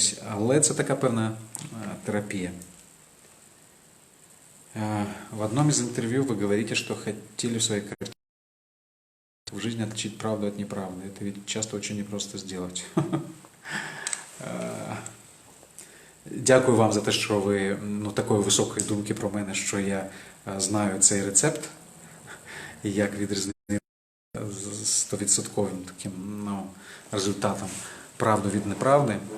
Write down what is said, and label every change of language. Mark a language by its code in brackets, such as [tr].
[uk] Але це така певна терапия. [ru] В одном из интервью вы говорите, что хотели в своей картине в жизни отличить правду от неправды. Это ведь часто очень непросто сделать. [uk] Дякую вам за те, що ви такої високої думки про мене, що я знаю цей рецепт, і як відрізнити з 100% таким результатом правду від неправди.